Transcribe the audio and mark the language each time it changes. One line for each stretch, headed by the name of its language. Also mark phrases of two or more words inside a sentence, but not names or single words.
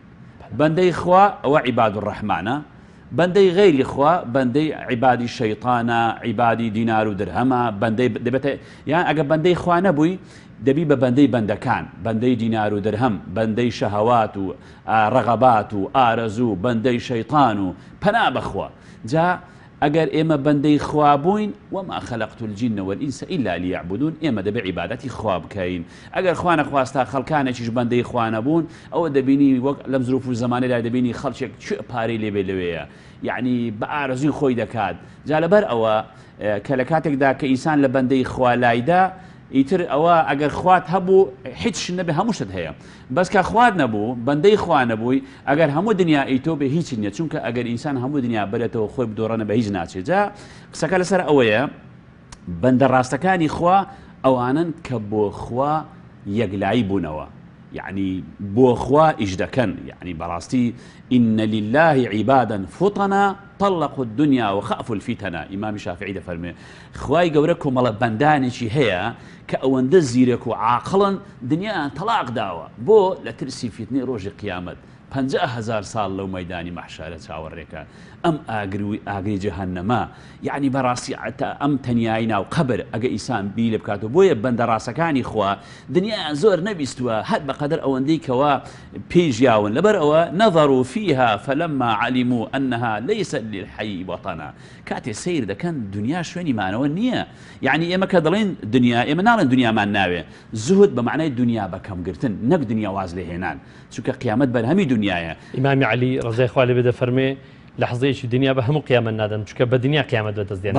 Central Kurdish: بەندەی خوا ئەوە عیبادوڕەحمانە، بەندەی غەیری خوا بەندەی عیبادی شەیطانە، عیبادی دینار و درهەمە. بەندەی دەبێتە یان ئەگە بەندەی خوا نەبووی دەبی بە بەندەی بەندەکان، بەندەی دینار و درهەم، بەندەی شەهەوات و ڕەغەبات و ئارەزوو، بەندەی شەیطان و پەنا بەخوا. جا ئەگەر ئێمە بەندەی خوا بووین
Arabic: وما خەلەقت الجن والئینس إلا لیعبدون،
Central Kurdish: ئێمە دەبێت عیبادەتی خوا بکەین. ئەگەر خوا نەخواستا خەڵکانێکیش بەندەی خوا نەبوون، ئەوە دەبینی وەک لەم زروف و زمانەدا دەبینی خەڵکێک چ پارەی لێبێ لەوەیە، یعنی بە ئارەزوی خۆی دەکات. جا لەبەر ئەوە کە لە کاتێکدا کە ئینسان لە بەندەی خوا لایدا، ئیتر ئەوە ئەگەر خوات هەبوو هیچ نەبێ، هەمووشت هەیە. بەس کە خوات نەبوو، بەندەی خوا نەبووی، ئەگەر هەموو دنیا ئیتۆ بێ هیچ نییە، چونکە ئەگەر ئینسان هەموو دنیا بێتەوە خۆی بدۆڕەنە بە هیچ ناچێت. جا قسەکە لەسەر ئەوەیە بەندە ڕاستەکانی خوا ئەوانن کە بۆ خوا یەکلایی بوونەوە، یعنی بۆ خوا ئیش دەکەن. یعنی بەڕاستی
Arabic: ئینە لله عیبادا فوطنا طلقوا الدنيا وخافوا الفتنة.
Central Kurdish: ئیمامی شافعی دەفەرمێ خوای گەورە کۆمەڵە بەندانێکی هەیە کە ئەوەندە زیرەک و عاقڵن دنیایان تەلاق داوە بۆ لە ترسی فیتنەی ڕۆژی قیامەت. 50,000 ساڵ لەو مەیدانی مەحشەرە چاوەڕێکە ئەم ئاگری جەهەنەمە. یعنی بەڕاستی ئەم تەنیایی ناو قەبر ئەگە ئینسان بی لێ بکاتەوە. بۆیە بەندە ڕاستەکانی خوا دنیایان زۆر نەبیستووە، هەر بەقەدەر ئەوەندەی کەوا پێشیاون. لەبەر ئەوە
Arabic: نەظەروا فیها فلما علموا أنها ليست للحي وطنا.
Central Kurdish: کاتێ سیر دەکەن دنیا شوێنی مانەوە نییە. یعنی ئێمە کە دەڵێن دنیا، ئێمە ناڵێن دنیامان ناوێ، زوهد بە معنای دنیا بەکەمگرتن، نەک دنیا واز لێهێنان، چونکە قیامەت بەرهەمی دنیایە. ئیمامی عەلی ڕەزای خوا لێبێ دەفەرمێ لە حەزەیەکی دنیا بە هەموو قیامەت نادەن، چونکە بە دنیا قیامەت بەدەستدێنن.